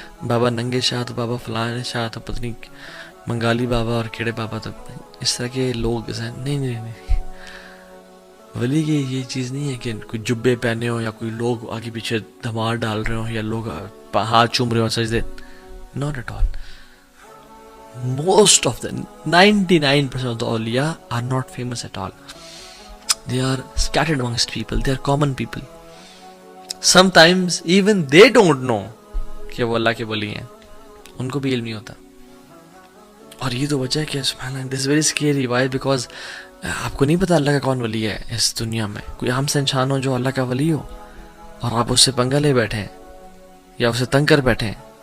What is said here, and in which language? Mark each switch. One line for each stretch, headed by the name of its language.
Urdu: بابا ننگے شاہ تو بابا فلاں شاہ تو پتہ نہیں منگالی بابا اور کیڑے بابا, تو اس طرح کے لوگ نہیں. ولی کی یہ چیز نہیں ہے کہ کوئی جبے پہنے ہو یا کوئی لوگ آگے پیچھے دھمار ڈال رہے ہوں یا لوگ ہاتھ چوم رہے ہوں سجدے.
English: Not at all. Most of the 99% of the awliya are not famous at all. They are scattered amongst people. They are common people. Sometimes even they don't know
Urdu: کہ وہ اللہ کے ولی ہیں, ان کو بھی علم نہیں ہوتا. اور یہ تو وجہ ہے کہ سبحان اللہ,
English: this is very scary. Why?
Urdu: Because آپ کو نہیں پتا اللہ کا کون ولی ہے اس دنیا میں. کوئی عام سے انسان ہو جو اللہ کا ولی ہو اور آپ اس سے پنگا لے بیٹھے ہیں یا اسے تنگ کر بیٹھے ہیں.